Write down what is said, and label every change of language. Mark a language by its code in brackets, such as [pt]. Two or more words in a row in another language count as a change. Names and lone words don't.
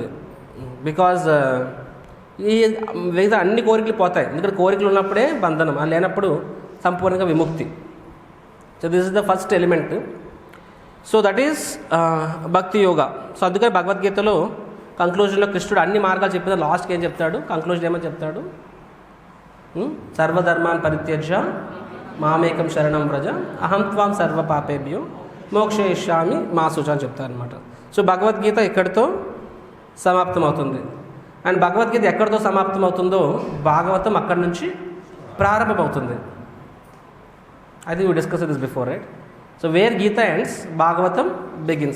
[te] బికాజ్ ఈ మిగతా అన్ని కోరికలు పోతాయి. ఎందుకంటే కోరికలు ఉన్నప్పుడే బంధనం, అది లేనప్పుడు సంపూర్ణంగా విముక్తి. [en] So this is the first element. So that is bhakti yoga. [te] సో అందుకని భగవద్గీతలో కంక్లూజన్లో కృష్ణుడు అన్ని మార్గాలు చెప్పిన లాస్ట్కి ఏం చెప్తాడు, కంక్లూజన్ ఏమని చెప్తాడు, [sa] సర్వధర్మాన్ పరిత్యజ్య మామేకం శరణం వ్రజ అహం త్వాం సర్వ పాపేభ్యో మోక్షయిష్యామి మా శుచ [te] అని చెప్తారనమాట. సో భగవద్గీత ఇక్కడితో సమాప్తం అవుతుంది. అండ్ భగవద్గీత ఎక్కడితో సమాప్తం అవుతుందో భాగవతం అక్కడి నుంచి ప్రారంభమవుతుంది. [en] అది we discuss this before, right? So where Gita ends, Bhagavatam begins.